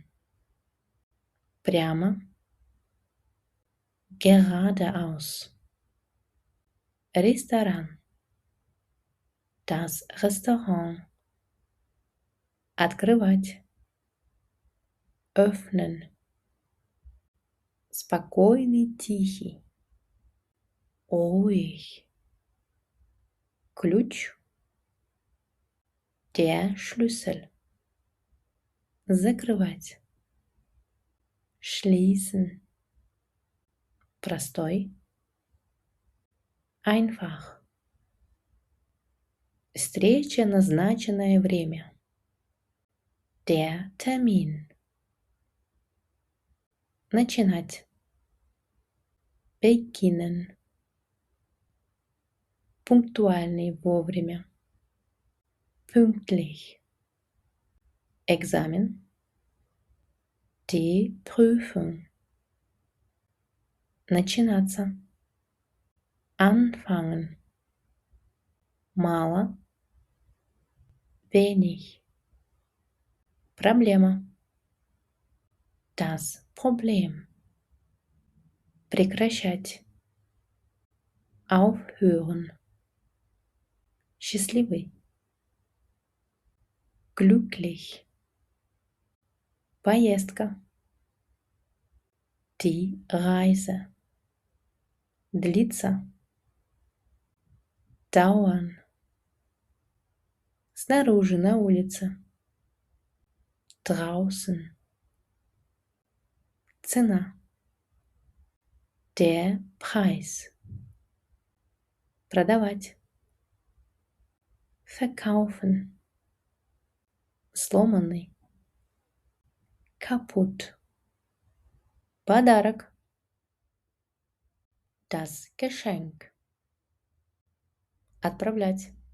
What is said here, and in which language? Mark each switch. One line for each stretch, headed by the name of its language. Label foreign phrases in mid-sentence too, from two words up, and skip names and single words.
Russian: Прямо. Geradeaus.
German: Ресторан. Das Restaurant.
Russian: Открывать. Öffnen. Спокойный, тихий.
German: Ruhig. Ключ. Der Schlüssel.
Russian: Закрывать. Schließen. Простой. Einfach. Встреча, назначенное время.
German: Der Termin.
Russian: Начинать. Beginnen. Пунктуальный, вовремя. Pünktlich. Экзамен.
German: Die Prüfung. Начинаться.
Russian: Anfangen. Мало. Wenig. Проблема.
German: Das Problem. Прекращать.
Russian: Aufhören. Счастливый. Glücklich. Поездка.
German: Die Reise.
Russian: Длиться. Dauern. Снаружи, на улице. Draußen. Цена.
German: Der Preis.
Russian: Продавать. verkaufen, сломанный, kaputt, подарок,
German: das Geschenk,
Russian: отправлять,